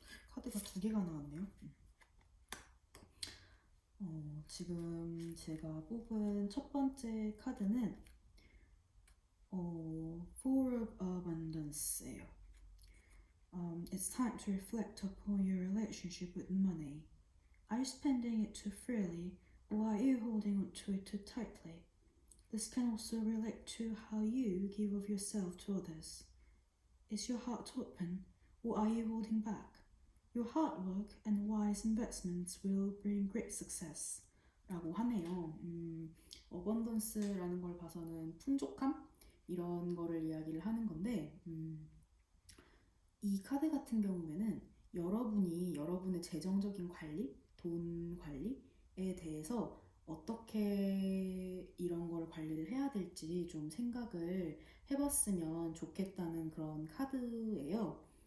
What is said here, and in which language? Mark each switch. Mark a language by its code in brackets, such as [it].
[ko] 카드가 두 개가 나왔네요. 지금 제가 뽑은 첫 번째 카드는 Four of Abundance예요. [en] It's time to reflect upon your relationship with money. Are you spending it too freely, or are you holding on to it too tightly? This can also relate to how you give of yourself to others. Is your heart open, or are you holding back? Your hard work and wise investments will bring great success. [ko] 라고 하네요. 어번던스라는 걸 봐서는 풍족함? 이런 거를 이야기를 하는 건데, 이 카드 같은 경우에는 여러분이 여러분의 재정적인 관리, 돈 관리에 대해서 어떻게 이런 걸 관리를 해야 될지 좀 생각을 해봤으면 좋겠다는 그런 카드예요.